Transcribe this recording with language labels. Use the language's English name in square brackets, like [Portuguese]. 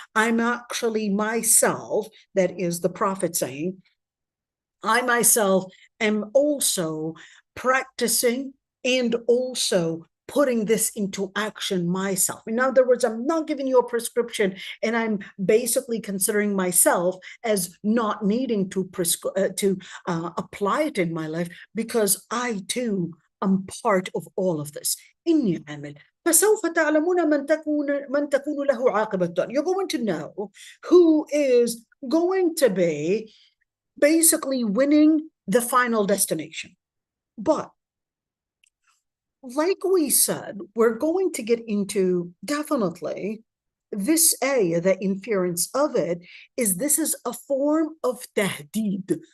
[English] I'm actually myself, that is the Prophet saying, I myself am also practicing and also putting this into action myself. In other words, I'm not giving you a prescription, and I'm basically considering myself as not needing to apply it in my life, because I too am part of all of this. [Arabic] إني عامل. فسوف تعلمون من تكون له عاقبة الدار. [English] You're going to know who is going to be basically winning the final destination. But like we said, we're going to get into definitely this ayah, the inference of it is this is a form of tahdeed.